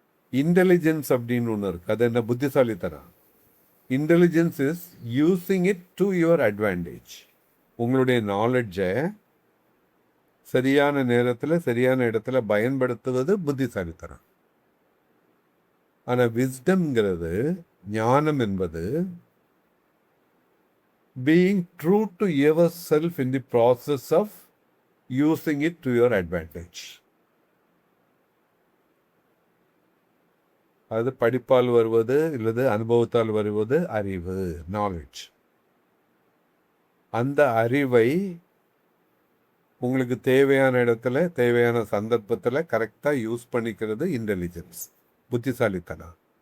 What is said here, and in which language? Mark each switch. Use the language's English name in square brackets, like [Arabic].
[Tamil] Intelligence அப்படின்னு ஒன்று இருக்குது. அது என்ன? புத்திசாலித்தனம். [English] Intelligence is using it to your advantage. [Tamil] உங்களுடைய நாலேஜை சரியான நேரத்தில் சரியான இடத்துல பயன்படுத்துவது புத்திசாலித்தனம். ஆனால் விஸ்டம்ங்கிறது, ஞானம் என்பது [English] being true to yourself in the process of using it to your advantage. [Tamil] அது படிப்பால் வருவது இல்லது அனுபவத்தால் வருவது அறிவு, நாலேஜ். அந்த அறிவை உங்களுக்கு தேவையான இடத்துல தேவையான சந்தர்ப்பத்தில் கரெக்டாக யூஸ் பண்ணிக்கிறது இன்டெலிஜென்ஸ், புத்திசாலித்தனம்.